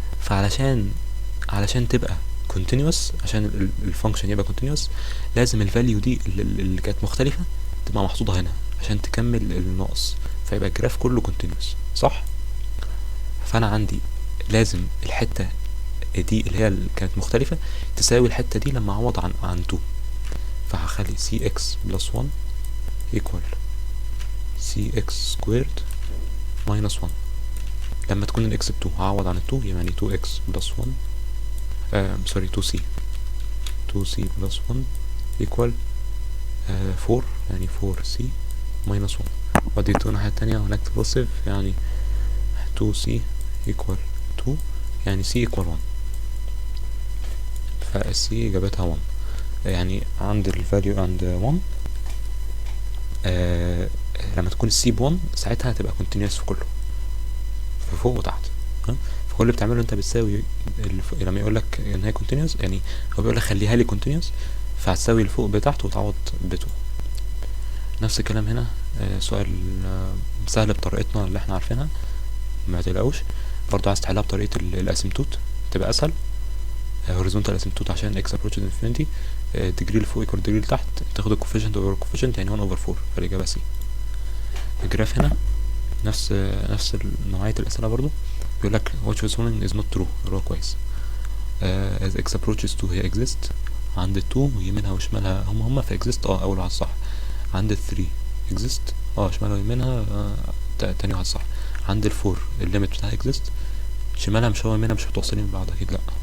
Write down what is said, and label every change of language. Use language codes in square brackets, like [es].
[ar] علشان تبقى continuous، عشان الفانكشن يبقى continuous، لازم الفاليو دي اللي كانت مختلفه تبقى محطوطه هنا عشان تكمل الناقص، فيبقى الجراف كله continuous، صح؟ فانا عندي لازم الحته دي اللي هي اللي كانت مختلفه تساوي الحته دي لما اعوض عن 2. فهخلي [en] cx plus 1 equal cx squared minus 1. [ar] لما تكون ال x ب2 هعوض عن 2، يعني 2x plus 1 سوري [en] 2c plus 1 equal 4، [ar] يعني 4c minus 1. ودي 2 الناحية التانية ونكتب بوزيتيف، يعني 2c equal 2، يعني c equal 1. فc اجابتها 1. يعني عند الفاليو عند 1 لما تكون السي ب1 ساعتها هتبقى continuous في كله، في فوق وتحت. فكل اللي بتعمله انت بتساوي لما يقول لك ان هي continuous، يعني هو بيقول لك خليها لي continuous، فهتساوي الفوق بتحت وتعوض ب2. نفس الكلام هنا. سؤال سهل بطريقتنا اللي احنا عارفينها، ما تقلقوش. برضو عايز تحلها بطريقه الاسيمتوت تبقى اسهل. horizontal اسيمتوت عشان x approaches infinity، ديجري لفوق يكون ديجري لتحت، تاخد الكوفيشنت اوفر الكوفيشنت، يعني 1/4، فالاجابه سي. الجراف هنا نفس نوعيه الاسئله برضو. بيقول لك [en] what was following is not true، [ar] اللي هو كويس. [en] as x approaches 2 [ar] هي exist، عند 2 يمينها وشمالها هما في exist، اول واحد صح. عند 3 exist، شمالها ويمينها تاني واحد صح. عند 4 الليميت بتاعها exist، شمالها مش هو يمينها مش متوصلين ببعض، اكيد لا.